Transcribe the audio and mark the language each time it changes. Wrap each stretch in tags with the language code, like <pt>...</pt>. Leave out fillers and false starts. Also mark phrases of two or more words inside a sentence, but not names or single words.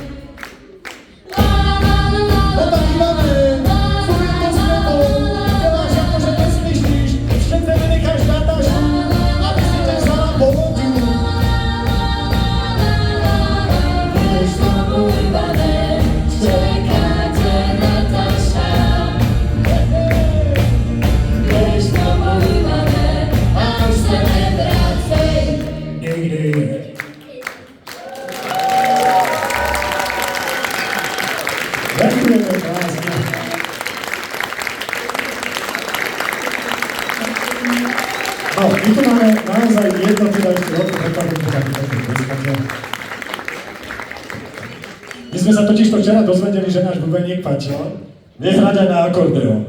<cs>No tak Ivane, furt to s tebou, děláš jako, že neslyšíš, přece nenecháš Natašu, aby si tě vzala po lodi. Běž tomu, Ivane, čeká tě Nataša. Běž tomu, Ivane, a už se nevracej.</cs> <sk>Nikdy. Ďakujeme krásne. No, my tu máme naozaj jedno, teda ešte veľkú prekvapenie, My sme sa totiž to včera dozvedeli, že náš bubeník Paťo vie hrať aj na akordeón.</sk>